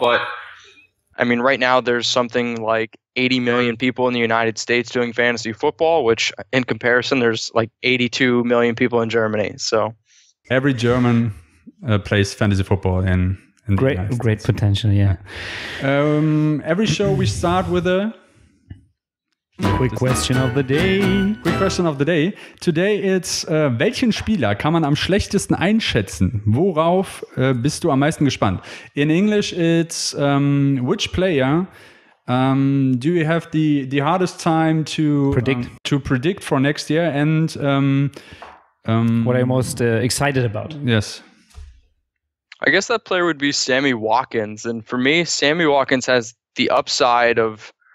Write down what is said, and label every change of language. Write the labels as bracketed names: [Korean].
[English] But I mean, right now there's something like 80 million people in the United States doing fantasy football, which in comparison, there's like 82 million people in Germany. So every German plays fantasy football in great potential, yeah. Every show we start with a quick question of the day. Quick question of the day. Today it's [German] welchen Spieler kann man am schlechtesten einschätzen? Worauf bist du am meisten gespannt? [English] In English it's which player do you have the hardest time to predict for next year, and what are you most excited about? Yes. I guess that player would be Sammy Watkins. And for me, Sammy Watkins has the upside of